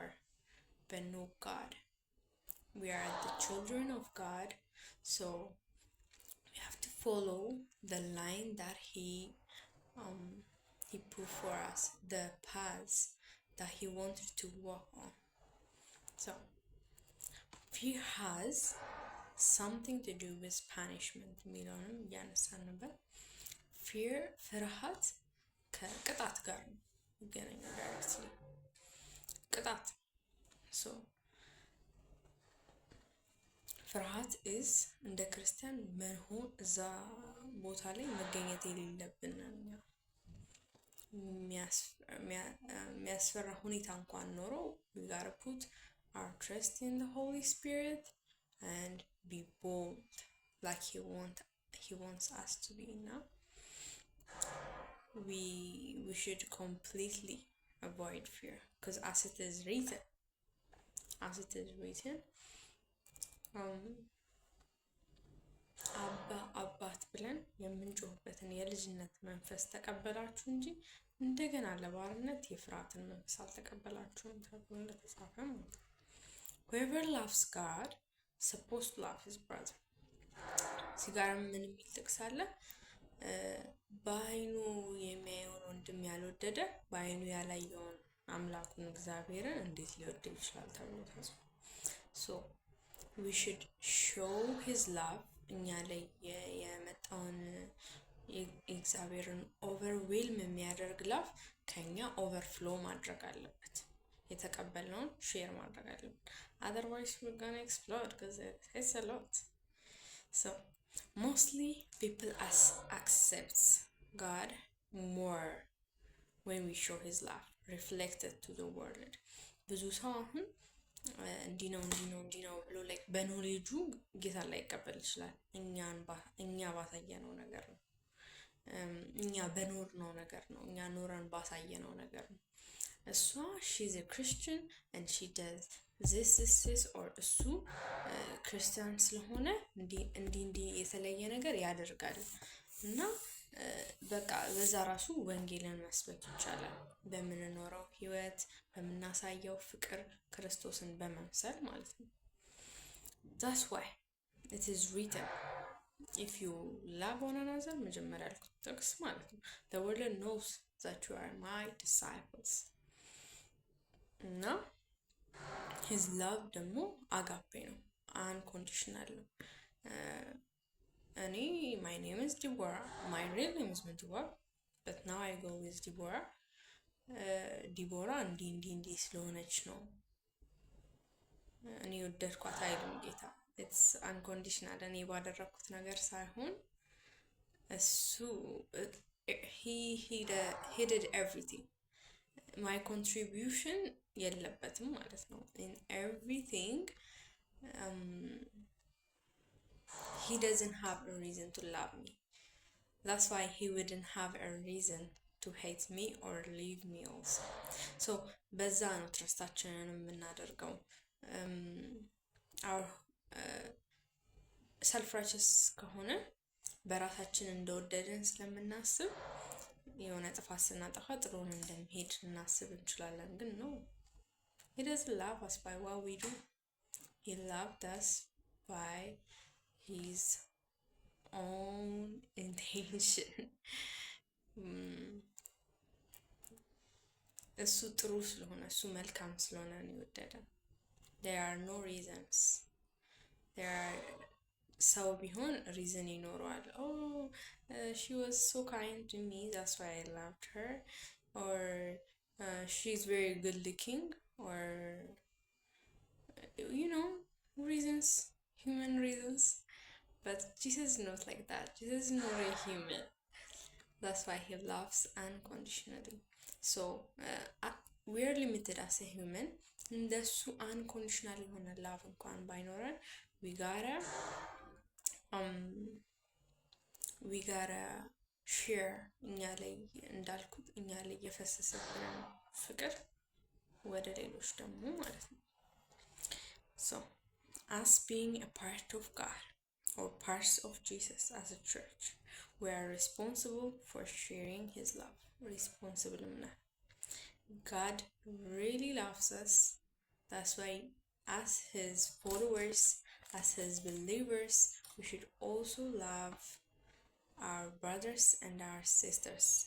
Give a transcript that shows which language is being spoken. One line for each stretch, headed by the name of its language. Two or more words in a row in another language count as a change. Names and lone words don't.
English: But no, God, we are the children of God, so we have to follow the line that he put for us, the paths that he wanted to walk on. So fear has something to do with punishment
Amharic: የሚለውንም እያነሳን ነበር። ፍርሃት ከቅጣት ጋር ይገናኛል። ዳይሬክትሊ ቅጣት። ሶ
English: ፍርሃት is
Amharic: እንደ ክርስቲያን መሆን እዛ ቦታ ላይ መገኘት የሌለብን የሚያስፈራ ሁኔታ እንኳን ኖሮ
English: we gotta put our trust in the Holy Spirit and be bold like he wants us to be. Now we should completely avoid fear, because as it is written
Amharic: አባት ብለን የምንጮህበትን የልጅነት መንፈስ ተቀበላችሁ እንጂ እንደገና ለባርነት የፍርሃትን መንፈስ አልተቀበላችሁም ተብሎ እንደተጻፈ ማለት ነው።
English: Whoever loves God supposed to love his brother.
Amharic: ሲጋራ ምን የሚል ጥቅስ አለ? በአይኑ የሚያየውን ወንድም ያልወደደ በአይኑ ያላየውን አምላኩን እግዚአብሔርን እንዴት ሊወድ ይችላል ተብሎ ተጽፏል።
English: So we should show his love.
Amharic: እኛ ላይ የመጣውን የእግዚአብሔርን ኦቨርዌልም የሚያደርግ ላፍ ከኛ ኦቨርፍሎ ማድረግ አለበት። የተቀበልነውን ሼር ማድረግ አለበት።
English: otherwise we're gonna explode, because it's a lot. So mostly people accept God more when we show his love reflected to the world.
Amharic: ብዙ ሰው አሁን እንዲህ ነው ብሎ ላይክ በኖሌጁ ጌታ ላይ ይቀበል ይችላል። እኛ ባሳየነው ነገር ነው። እኛ በኖር ነው ነገር ነው። እኛ ኖረን ባሳየነው ነገር ነው። እሷ ሺዝ ክርስቲያን
English: and she does this or
Amharic: እሱ ክርስቲያን ስለሆነ እንዲህ የተለየ ነገር ያደርጋል እና በቃ በዛ ራሱ ወንጌልን መስበክ ይቻላል። በምንኖረው ህይወት በምናሳየው ፍቅር ክርስቶስን በመምሰል ማለት ነው።
English: that's why it is written if you love one another
Amharic: መጀመሪያ ያልኩት ጥቅስ ማለት ነው
English: the world knows that you are my disciples
Amharic: እና
English: his love
Amharic: ደግሞ አጋፔ ነው፣ unconditional ነው።
English: እኔ my name is Deborah, my real name is Mentuwa, but now I go with Deborah.
Amharic: ዲቦራ እንዲህ ስለሆነች ነው እኔ ወደድኳት አይልም ጌታ።
English: it's unconditional
Amharic: እኔ ባደረኩት ነገር ሳይሆን እሱ
English: he did everything. my contribution
Amharic: የለበትም ማለት ነው
English: in everything. he doesn't have a reason to love me. That's why he wouldn't have a reason to hate me or leave me also.
Amharic: so በዛ ነው ትረስታችንን የምናደርገው።
English: our self righteous
Amharic: ከሆነ በራሳችን እንደወደድን ስለምናስብ የሆነ ጥፋት ስናጠፋ ጥሩን እንደምሄድ እናስብ እንችላለን። ግን ነው
English: he doesn't love us by what we do. he loved us by his own intention.
Amharic: እሱ ጥሩ ስለሆነ እሱ መልካም ስለሆነ ነው የወደደን።
English: there are no reasons.
Amharic: ሰው ቢሆን ሪዝን ይኖረዋል።
English: she was so kind to me, that's why I loved her, or she's very good looking, or reasons, human reasons. But Jesus is not like that. Jesus is not a human. That's why he loves unconditionally. so we are limited as a human. እንደሱ unconditional የሆነ love
Amharic: እንኳን ባይኖረን
English: we gotta share
Amharic: እኛ ላይ እንዳልኩት እኛ ላይ የፈሰሰብንን ፍቅር ወደ ሌሎች ደግሞ ማለት ነው።
English: so as being a part of God or parts of Jesus as a church, we are responsible for sharing his love. responsible enough. God really loves us. That's why as his followers, as his believers, we should also love our brothers and our sisters.